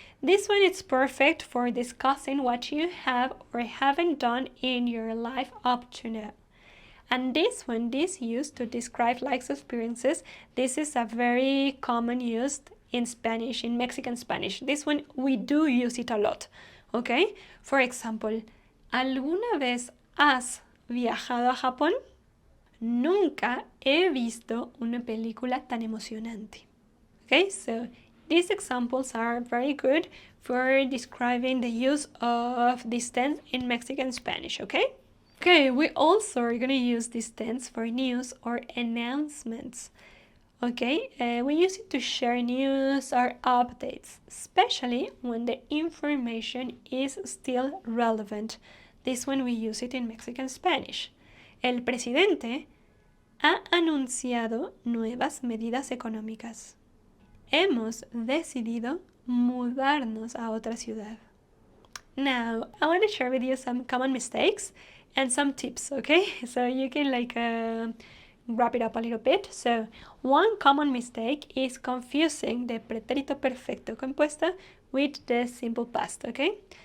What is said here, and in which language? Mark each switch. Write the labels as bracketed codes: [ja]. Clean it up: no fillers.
[en] This one is perfect for discussing what you have or haven't done in your life up to now. And this one, this used to describe life experiences, this is a very common use in Spanish, in Mexican Spanish. This one, we do use it a lot, okay? For example, [es] ¿alguna vez has viajado a Japón? Nunca he visto una película tan emocionante. [en] Okay, so these examples are very good for describing the use of this tense in Mexican Spanish, okay? Okay, we also are going to use this tense for news or announcements. Okay, we use it to share news or updates, especially when the information is still relevant. This one we use it in Mexican Spanish. [es] El presidente ha anunciado nuevas medidas económicas. Hemos decidido mudarnos a otra ciudad. [en] Now, I want to share with you some common mistakes and some tips, okay? So you can wrap it up a little bit. So, one common mistake is confusing the pretérito perfecto compuesto with the simple past, okay?